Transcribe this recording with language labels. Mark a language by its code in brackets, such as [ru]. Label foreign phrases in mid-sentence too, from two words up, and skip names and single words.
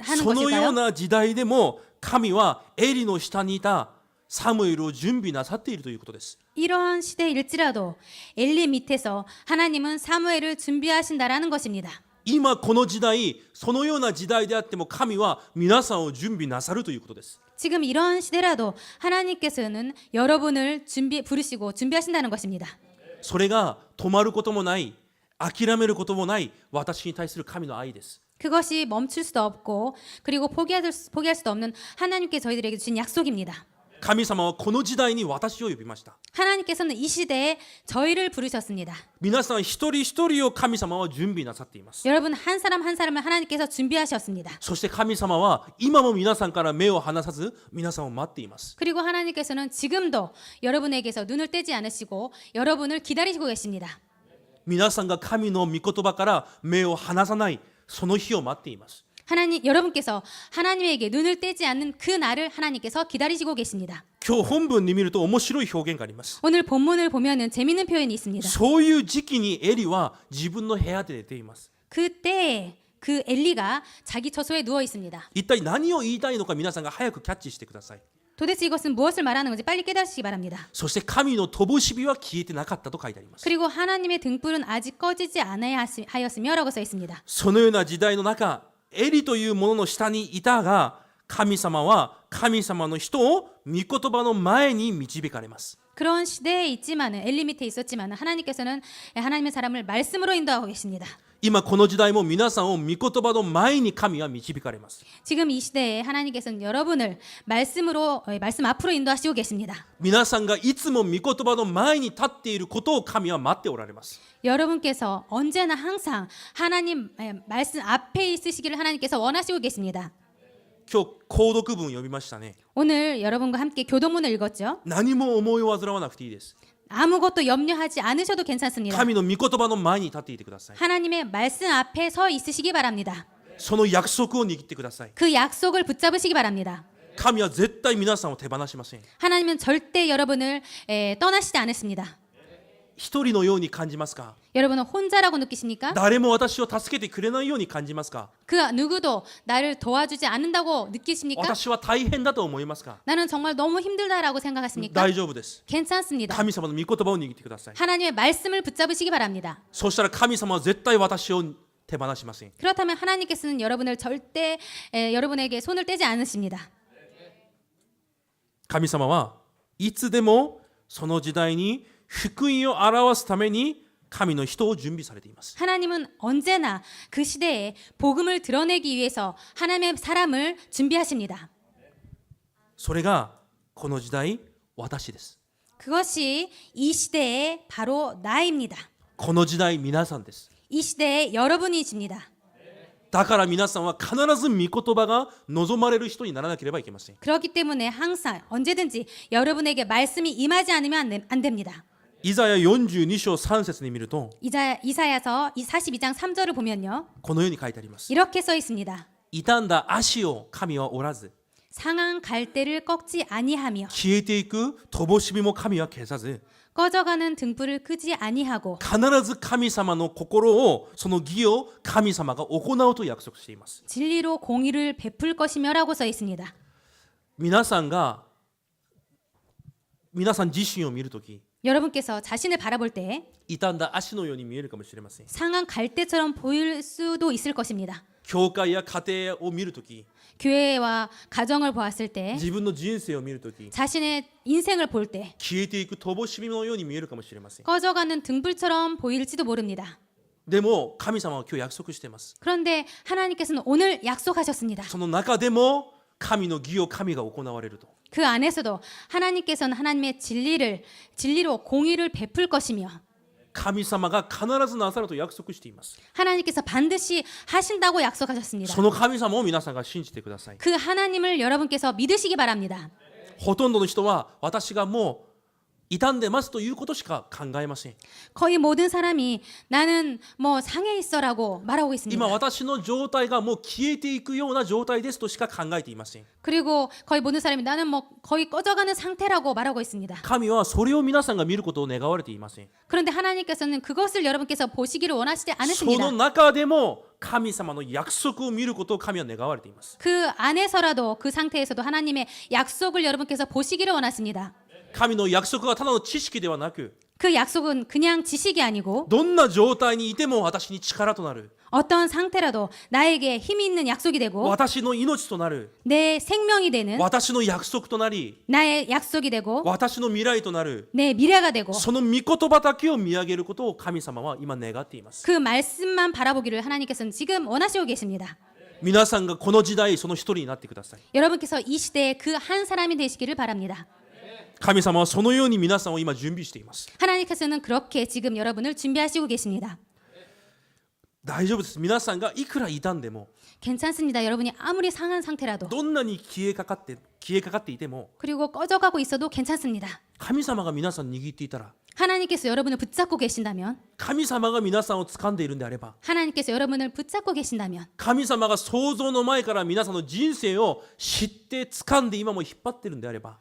[ja] そのよう [ko] 것일까요? [ja] な時代でも神はエリの下にいたサムエルを準備なさっているということです。 [ko] 이러한 시대일지라도 엘리 밑에서 하나님은 사무엘을 준비하신다라는 것입니다. [ja] 今この時代、そのような時代であっても神は皆さんを準備なさるということです。 [ko] 지금 이러한 시대라도 하나님께서는 여러분을 부르시고 준비하신다는 것입니다. [ja] それが止まることもない、諦めることもない私に対する神の愛です。 [ko] 그것이 멈출 수도 없고 그리고 포기할 수도 없는 하나님께 저희들에게 주신 약속입니다. [ja] 神様はこの時代に私を呼びました。 [ko] 하나님께서는 이 시대에 저희를 부르셨습니다. [ja] 皆さん一人一人を神様は準備なさっています。 [ko] 여러분 한 사람 한 사람을 하나님께서 준비하셨습니다. [ja] そして神様は今も皆さんから目を離さず皆さんを待っています。 [ko] 그리고 하나님께서는 지금도 여러분에게서 눈을 떼지 않으시고 여러분을 기다리시고 계십니다. [ja] 皆さんが神の御言葉から目を離さないその日を待っています。 [ko] 여러분께서 하나님에게 눈을 떼지 않는 그 날을 하나님께서 기다리시고 계십니다. [ja] 今日本文に見ると面白い表現があります。 [ko] 오늘 본문을 보면은 재밌는 표현이 있습니다. [ja] そういう時期にエリは自分の部屋で寝ています。 [ko] 그때 그 엘리가 자기 처소에 누워 있습니다. [ja] 一体何を言いたいのか皆さんが早くキャッチしてください。 [ko] 도대체 이것은 무엇을 말하는 건지 빨리 깨달으시기 바랍니다. [ja] そして神の灯火は消えてなかったと書いてあります。 [ko] 그리고 하나님의 등불은 아직 꺼지지 않아야 하였으며라고 써 있습니다. [ja] そのような時代の中、エリというものの下にいたが、神様は神様の人を御言葉の前に導かれます。 [ko] 그런 시대에 있지만은 엘리 밑에 있었지만은 하나님께서는 하나님의 사람을 말씀으로 인도하고 계십니다. [ja] 今この時代も皆さんを御言葉の前に神は導かれます。 [ko] 지금 이 시대에 하나님께서는 여러분을 말씀 앞으로 인도하시고 계십니다. [ja] 皆さんがいつも御言葉の前に立っていることを神は待っておられます。 [ko] 여러분께서 언제나 항상 하나님 말씀 앞에 있으시기를 하나님께서 원하시고 계십니다. [ja] 今日購読文読みましたね。 [ko] 오늘 여러분과 함께 교도문을 읽었죠. [ja] 何も思い煩わなくていいです。 [ko] 아무것도 염려하지 않으셔도 괜찮습니다. [ja] 神の御言葉の前に立っていてください。 [ko] 하나님의 말씀 앞에 서 있으시기 바랍니다. [ja] その約束を握ってください。 [ko] 그 약속을 붙잡으시기 바랍니다. [ja] 神は絶対皆さんを手放しません。 [ko] 하나님은 절대 여러분을 떠나시지 않으십니다. [ja] 一人のように感じますか？ [ko] 여러분은 혼자라고 느끼십니까? [ja] 誰も私を助けてくれないように感じますか？ [ko] 그 누구도 나를 도와주지 않는다고 느끼십니까? [ja] 私は大変だと思いますか？ [ko] 나는 정말 너무 힘들다라고 생각하십니까? [ja] 大丈夫です。 [ko] 괜찮습니다. [ja] 神様の御言葉を握ってください。 [ko] 하나님의 말씀을 붙잡으시기 바랍니다. [ja] そしたら神様は絶対私を手放しません。 [ko] 그렇다면 하나님께서는 여러분을 절대 여러분에게 손을 떼지 않으십니다. [ja] 神様はいつでもその時代に福音を表すために神の人を準備されています。 [ko] 하나님은 언제나 그 시대에 복음을 드러내기 위해서 하나님의 사람을 준비하십니다. [ja] それがこの時代私です。 [ko] 그것이 이 시대의 바로 나입니다. [ja] この時代皆さんです。 [ko] 이 시대의 여러분이십니다. [ja] だから皆さんは必ず御言葉が望まれる人にならなければいけません。 [ko] 그렇기 때문에 항상 언제든지 여러분에게 말씀이 임하지 않으면 안 됩니다. [ja] イザヤ42章3節に見ると [ko] 이사야서 42장 3절을 보면요. [ja] このように書いてあります。 [ko] 이렇게 써 있습니다. [ja] 傷んだ足を神は折らず [ko] 상한 갈대를 꺾지 아니하며 [ja] 消えていく灯火も神は消さず [ko] 꺼져가는 등불을 끄지 아니하고 [ja] 必ず神様の心をその義を神様が行うと約束しています。 [ko] 진리로 공의를 베풀 것이며라고 써 있습니다. [ja] 皆さん自身を見るとき [ko] 여러분께서 자신을 바라볼 때 [ja] 傷んだ足のように見えるかもしれません。 [ko] 상한 갈대처럼 보일 수도 있을 것입니다. [ja] 教会や家庭を見るとき [ko] 교회와 가정을 보았을 때 [ja] 自分の人生を見るとき [ko] 자신의 인생을 볼 때 [ja] 消えていく灯火のように見えるかもしれません。 [ko] 꺼져가는 등불처럼 보일지도 모릅니다. [ja] でも神様は今日約束しています。 [ko] 그런데 하나님께서는 오늘 약속하셨습니다. [ja] その中でも神の義を神が行われると。 [ko] 그 안에서도 하나님께서는 하나님의 진리로 공의를 베풀 것이며 [ja] 神様が必ずなさると約束しています。 [ko] 하나님께서 반드시 하신다고 약속하셨습니다. [ja] その神様を皆さんが信じてください。 [ko] 그 하나님을 여러분께서 믿으시기 바랍니다. [ja] ほとんどの人は私がもう傷んでますということしか考えません。 [ko] 거의 모든 사람이 나는 뭐 상해 있어라고 말하고 있습니다. [ja] 今私の状態がもう消えていくような状態ですとしか考えていません。 [ko] 그리고 거의 모든 사람이 나는 뭐 거의 꺼져가는 상태라고 말하고 있습니다. [ja] 神はそれを皆さんが見ることを願われていません。 [ko] 그런데 하나님께서는 그것을 여러분께서 보시기를 원하시지 [ja] そ [ko] 않으십니다. [ja] の中でも神様の約束を見ることを神は願われています。 [ko] 그 안에서라도 그 상태에서도 하나님의 약속을 여러분께서 보시기를 원하십니다. [ja] 神の約束がただの知識ではなく [ko] 그 약속은 그냥 지식이 아니고 [ja] どんな状態にいても私に力となる [ko] 어떤 상태라도 나에게 힘이 있는 약속이 되고 [ja] 私の命となる [ko] 내 생명이 되는 [ja] 私の約束となり [ko] 나의 약속이 되고 [ja] 私の未来となる [ko] 내 미래가 되고 [ja] その御言葉だけを見上げることを神様は今願っています [ko] 그 말씀만 바라보기를 하나님께서는 지금 원하시고 계십니다. [ja] 皆さんがこの時代その一人になってください [ko] 여러분께서 이 시대에 그 한 사람이 되시기를 바랍니다. [ja] 神様はそのように皆さんを今準備しています [ko] 하나님께서는 그렇게 지금 여러분을 준비하시고 계십니다. [ja] 大丈夫です皆さんがいくら傷んでも [ko] 괜찮습니다. 여러분이 아무리 상한 상태라도 [ja] どんなに消えかかっていても [ko] 그리고 꺼져가고 있어도 괜찮습니다. [ja] 神様が皆さん握っていたら [ko] 하나님께서 여러분을 붙잡고 계신다면 [ja] 神様が皆さんを掴んでいるんであれば [ko] 하나님께서 여러분을 붙잡고 계신다면 [ja] 神様が創造の前から皆さんの人生を知って掴んで今も引っ張っているんであれば